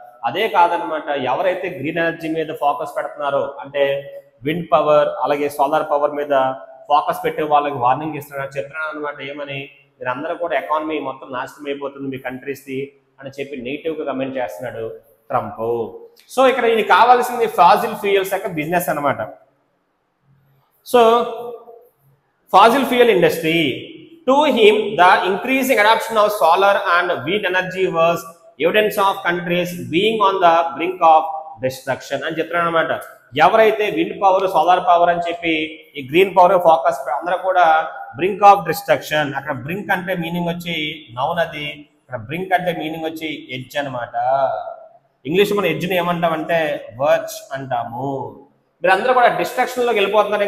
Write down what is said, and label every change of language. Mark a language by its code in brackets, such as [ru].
[te] అదే కాదనమాట, ఎవరైతే గ్రీన్ ఎనర్జీ మీద ఫోకస్ పెడుతున్నారో, అంటే విండ్ పవర్ అలాగే సోలార్ పవర్ మీద ఫోకస్ పెట్టే వాళ్ళకి వార్నింగ్ ఇస్తున్నాడు, చెప్తున్నాడు అనమాట. ఏమని, మీరందరూ కూడా ఎకానమీ మొత్తం నాశనం అయిపోతుంది మీ కంట్రీస్ది అని చెప్పి నెగిటివ్ గా కమెంట్ చేస్తున్నాడు ట్రంప్. సో ఇక్కడ ఈయన కావాల్సింది ఫాసిల్ ఫ్యూయల్స్ యొక్క బిజినెస్ అనమాట. [en] So fossil fuel industry. To him, the increasing adoption of solar and wind energy was evidence of countries being on the brink of destruction [te] అని చెప్తున్నాడు అనమాట. ఎవరైతే విండ్ పవర్, సోలార్ పవర్ అని చెప్పి ఈ green power focus అందరూ కూడా [en] Brink of destruction. [te] అక్కడ బ్రింక్ అంటే మీనింగ్ వచ్చి నౌన్, అది ఇక్కడ బ్రింక్ అంటే మీనింగ్ వచ్చి ఎడ్జ్ అనమాట. ఇంగ్లీష్ మనం ఎడ్జ్ని ఏమంటామంటే వర్చ్ అంటాము. మీరు అందరూ కూడా డిస్ట్రక్షన్ లోకి వెళ్ళిపోతున్నారు.